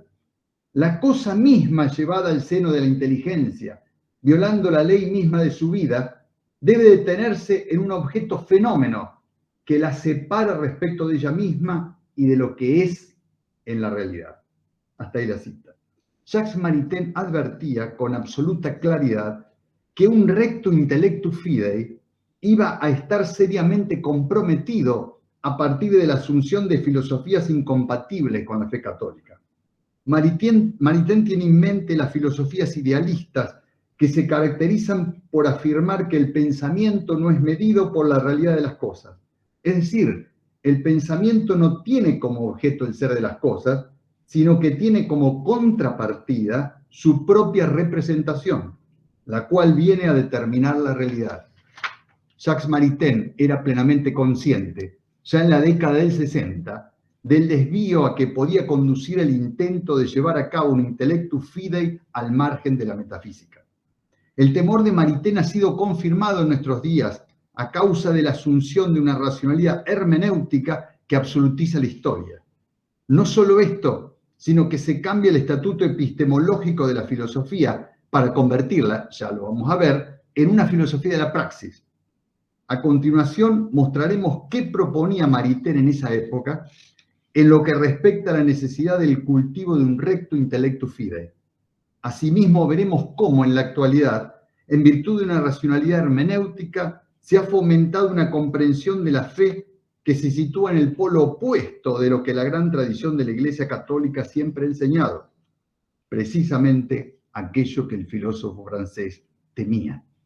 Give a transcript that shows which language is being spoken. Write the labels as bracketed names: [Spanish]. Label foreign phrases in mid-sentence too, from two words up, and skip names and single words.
[Spanish] La cosa misma llevada al seno de la inteligencia, violando la ley misma de su vida, debe detenerse en un objeto fenómeno que la separa respecto de ella misma y de lo que es en la realidad. Hasta ahí la cita. Jacques Maritain advertía con absoluta claridad que un recto [Latin] intellectus fidei [Spanish] iba a estar seriamente comprometido a partir de la asunción de filosofías incompatibles con la fe católica. Maritain tiene en mente las filosofías idealistas que se caracterizan por afirmar que el pensamiento no es medido por la realidad de las cosas. Es decir, el pensamiento no tiene como objeto el ser de las cosas, sino que tiene como contrapartida su propia representación, la cual viene a determinar la realidad. Jacques Maritain era plenamente consciente, ya en la década del 60, del desvío a que podía conducir el intento de llevar a cabo un [Latin] intellectus fidei [Spanish] al margen de la metafísica. El temor de Maritain ha sido confirmado en nuestros días a causa de la asunción de una racionalidad hermenéutica que absolutiza la historia. No solo esto, sino que se cambia el estatuto epistemológico de la filosofía para convertirla, ya lo vamos a ver, en una filosofía de la praxis. A continuación mostraremos qué proponía Maritain en esa época en lo que respecta a la necesidad del cultivo de un recto [Latin] intellectus fidei. [Spanish] Asimismo, veremos cómo en la actualidad, en virtud de una racionalidad hermenéutica, se ha fomentado una comprensión de la fe que se sitúa en el polo opuesto de lo que la gran tradición de la Iglesia Católica siempre ha enseñado, precisamente aquello que el filósofo francés temía.